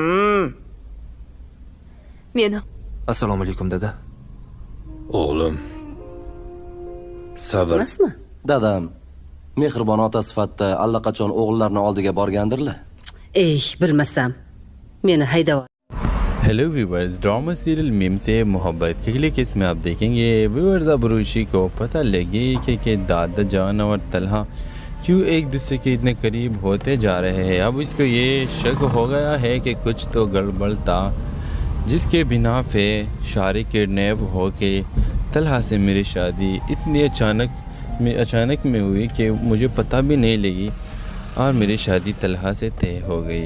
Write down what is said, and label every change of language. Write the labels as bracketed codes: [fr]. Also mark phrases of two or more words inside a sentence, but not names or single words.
[uz] Meni Assalomu alaykum dada. O'g'lim. Sabr. Emasmi? Dadam mehribon ota sifatida allaqachon o'g'illarni oldiga borgandirlar. bilmasam. Meni haydab. [en] Hello viewers, drama serial [hi] मीम से मोहब्बत के क्लिक इसमें आप देखेंगे व्यूवर्स अबरूशी को पता लगे कि दादा जान और तलहा क्यों एक दूसरे के इतने करीब होते जा रहे हैं। अब इसको ये शक हो गया है कि कुछ तो गड़बड़ था, जिसके बिना पे शारी किडनैप हो के तलहा से मेरी शादी इतनी अचानक में हुई कि मुझे पता भी नहीं लगी और मेरी शादी तलहा से तय हो गई।